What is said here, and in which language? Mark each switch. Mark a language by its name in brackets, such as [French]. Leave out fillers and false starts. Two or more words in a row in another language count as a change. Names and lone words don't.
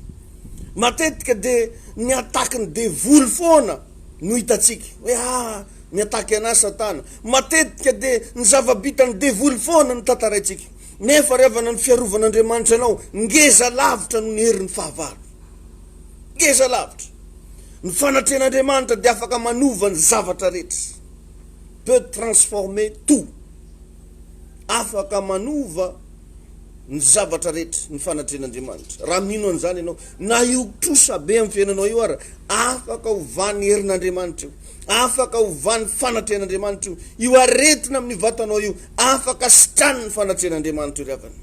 [Malagasy] Matetika de ny atakiny devoly foana no hitatsika hoe ny ataky anazy Satana. Matetika de ny zava-bitany devoly foana no tantaraintsika. Nefa revana ny fiarovan'Andriamanitra anao ngeza lavitra no ny herin'ny fahavalo. Ngeza lavitra. Ny fanatren'Andriamanitra de afaka manova ny zavatra rehetra. [French] Peut transformer tout. [Malagasy] Afaka manova ny zavatra rehetra ny fanatren'Andriamanitra. Raha mino an'izany ianao, na io trosa be amin'ny fiainanao io ara, afaka hovany herin'Andriamanitra io, afaka hovany fanatren'Andriamanitra io, io aretina amin'ny vatanao io, afaka sitrany ny fanatren'Andriamanitra io ravany.